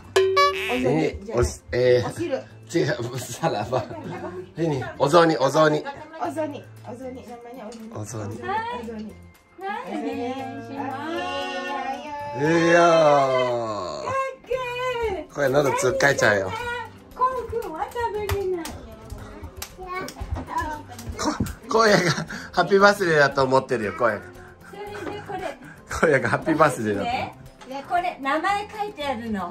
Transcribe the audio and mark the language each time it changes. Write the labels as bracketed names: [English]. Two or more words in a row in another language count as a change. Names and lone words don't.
[Indonesian] Ini salah apa? Ini ozoni namanya ozoni. Iya. [Japanese] これ喉つっかえちゃうよ。声がハッピーバースデーだと思ってるよ、声が。声がハッピーバースデーだと。これ名前書いてあるの。